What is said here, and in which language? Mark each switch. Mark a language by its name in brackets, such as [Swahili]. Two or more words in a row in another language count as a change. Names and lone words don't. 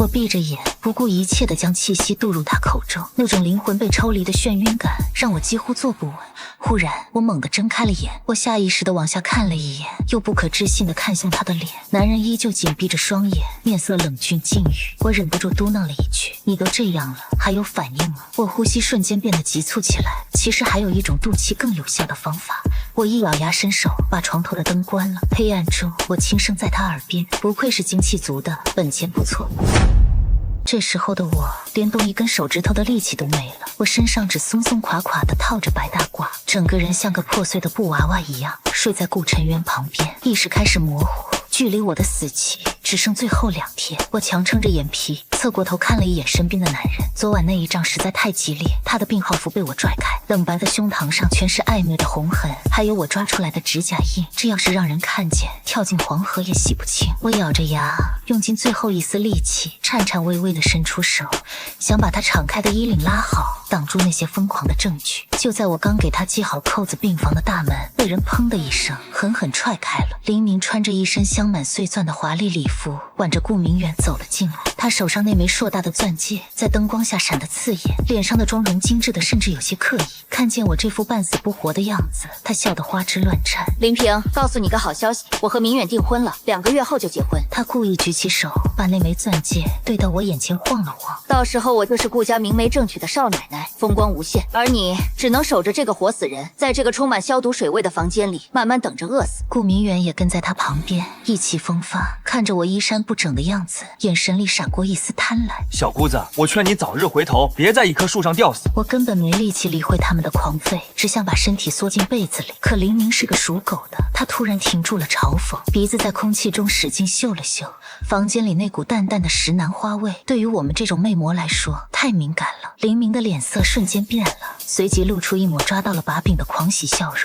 [Chinese] 我閉着眼，不顧一切地將氣息渡入他口中，那種靈魂被抽離的眩暈感讓我幾乎坐不穩。忽然，我猛地睜開了眼，我下意識地往下看了一眼，又不可置信地看向他的臉。男人依舊緊閉着雙眼，面色冷峻禁欲。我忍不住嘟囔了一句：“你都這樣了，還有反應嗎？” 我呼吸瞬間變得急促起來。其實還有一種渡氣更有效的方法。我一咬牙伸手，把床頭的燈關了。黑暗中，我輕聲在他耳邊：“不愧是精氣足的，本錢不錯。” 這時候的我，連動一根手指頭的力氣都沒了。我身上只鬆鬆垮垮地套着白大褂，整個人像個破碎的布娃娃一樣睡在顧晨淵旁邊，意識開始模糊。距離我的死期只剩最後2天，我強撐着眼皮，側過頭看了一眼身邊的男人。昨晚那一仗實在太激烈，他的病號符被我拽開，冷白的胸膛上全是暧昧的紅痕，還有我抓出來的指甲印。這要是讓人看見，跳進黃河也洗不清。我咬着牙，用盡最後一絲力氣，顫顫巍巍地伸出手，想把他敞開的衣領拉好，擋住那些瘋狂的證據。就在我剛給他繫好扣子，病房的大门被人砰的一聲狠狠踹開了。凌明穿着一身鑲滿碎鑽的華麗禮服，挽着顧明遠走了進來。他手上那枚碩大的鑽戒在燈光下閃得刺眼，臉上的妝容精緻的甚至有些刻意。看見我這副半死不活的樣子，他笑得花枝亂顫。林平，告訴你個好消息，我和明遠訂婚了，2個月後就結婚。他故意舉起手，把那枚鑽戒對到我眼前晃了晃。到時候我就是顧家明媒正娶的少奶奶，風光無限，而你只能守着這個活死人，在這個充滿消毒水味的房間裡慢慢等着餓死。顧明遠也跟在他旁邊，意氣風發，看着我衣衫不整的樣子，眼神裡閃閃過一絲貪婪。小姑子，我劝你早日回頭，別在一棵樹上吊死。我根本没力气理会他們的狂吠，只想把身體縮進被子裡。可林明是個屬狗的，他突然停住了嘲諷，鼻子在空氣中使勁嗅了嗅。房間裡那股淡淡的石楠花味，对於我們這種魅魔來說太敏感了。林明的臉色瞬間變了，隨即露出一抹抓到了把柄的狂喜笑容。